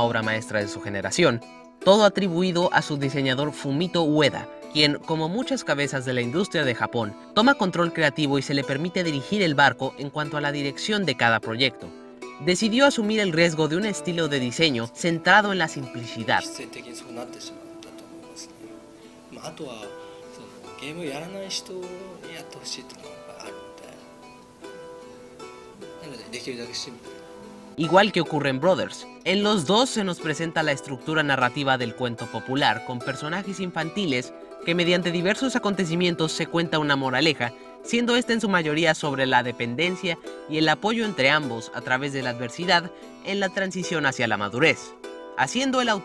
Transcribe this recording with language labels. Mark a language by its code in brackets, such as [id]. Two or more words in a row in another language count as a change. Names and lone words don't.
[es] obra maestra de su generación, todo atribuido a su diseñador Fumito Ueda, quien, como muchas cabezas de la industria de Japón, toma control creativo y se le permite dirigir el barco en cuanto a la dirección de cada proyecto. Decidió asumir el riesgo de un estilo de diseño centrado en la simplicidad. [ja] まあ、あとはそのゲームをやらない人にやってほしいっていうのがあるので、なのでできるだけシンプル。 [es] Igual que ocurre en Brothers, en los dos se nos presenta la estructura narrativa del cuento popular con personajes infantiles que mediante diversos acontecimientos se cuenta una moraleja, siendo esta en su mayoría sobre la dependencia y el apoyo entre ambos a través de la adversidad en la transición hacia la madurez, haciendo el